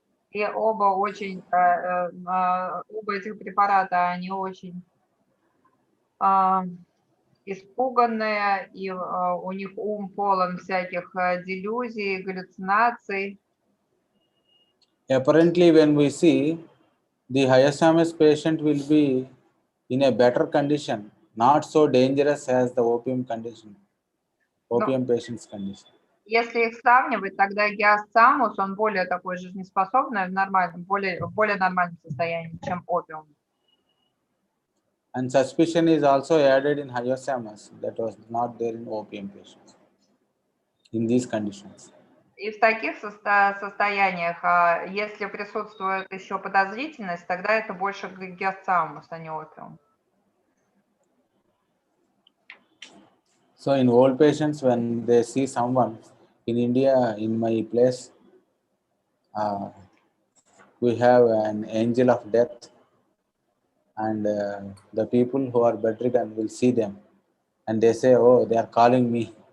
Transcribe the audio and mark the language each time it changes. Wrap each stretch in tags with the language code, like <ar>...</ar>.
<ru>И оба очень, оба этих препарата, они очень испуганные, и у них ум полон всяких делюзий, галлюцинаций.</ru> <en>Apparently, when we see, the hyoscyamus patient will be in a better condition, not so dangerous as the opium condition, opium patient's condition.</en> <ru>Если их сравнивать, тогда гиасциамус, он более такой жизнеспособный, в более нормальном состоянии, чем опиум.</ru> <en>And suspicion is also added in hyoscyamus that was not there in opium patients in these conditions.</en> <ru>И в таких состояниях, если присутствует еще подозрительность, тогда это больше гиасциамус, а не опиум.</ru> <en>So in old patients, when they see someone in India, in my place, we have an angel of death, and the people who are bedridden will see them, and they say, "Oh, they are calling me.</en>